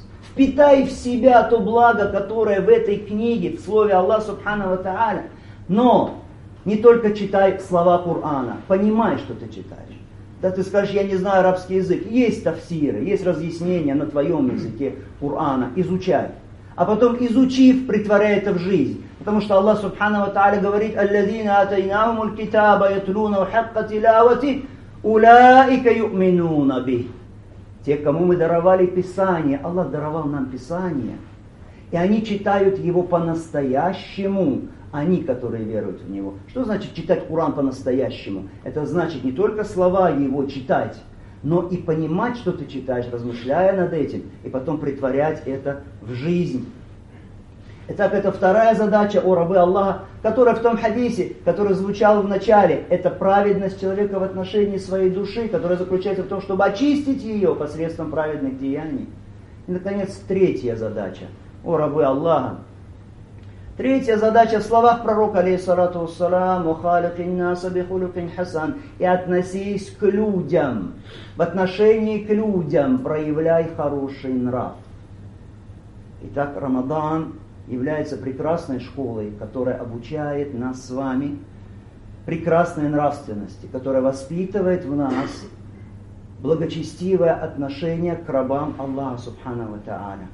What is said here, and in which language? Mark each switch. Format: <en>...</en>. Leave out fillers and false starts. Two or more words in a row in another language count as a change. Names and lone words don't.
<ru>Впитай в себя то благо, которое в этой книге, в слове Аллаха</ru> <ar>سبحانه وتعالى.</ar> <ru>Но не только читай слова Корана, понимай, что ты читаешь. Да ты скажешь, я не знаю арабский язык. Есть тафсиры, есть разъяснения на твоем языке Корана. Изучай. А потом, изучив, притворяй это в жизнь. Потому что Аллах</ru> <ar>سبحانه وتعالى говорит: «الذين آتيناهم الكتاب يتلون حق تلاوته أولئك يؤمنون به».</ar> <ru>Те, кому мы даровали Писание, Аллах даровал нам Писание, и они читают его по-настоящему, они, которые веруют в него. Что значит читать Коран по-настоящему? Это значит не только слова его читать, но и понимать, что ты читаешь, размышляя над этим, и потом притворять это в жизнь. Итак, это вторая задача, о рабы Аллаха, которая в том хадисе, который звучал в начале, это праведность человека в отношении своей души, которая заключается в том, чтобы очистить ее посредством праведных деяний. И, наконец, третья задача, о рабы Аллаха. Третья задача в словах пророка,</ru> <ar>عليه الصلاة والسلام, «وخالق الناس بخلق حسن»,</ar> <ru>и относись к людям, в отношении к людям проявляй хороший нрав. Итак, Рамадан является прекрасной школой, которая обучает нас с вами прекрасной нравственности, которая воспитывает в нас благочестивое отношение к рабам Аллаха</ru> <ar>سبحانه وتعالى.</ar>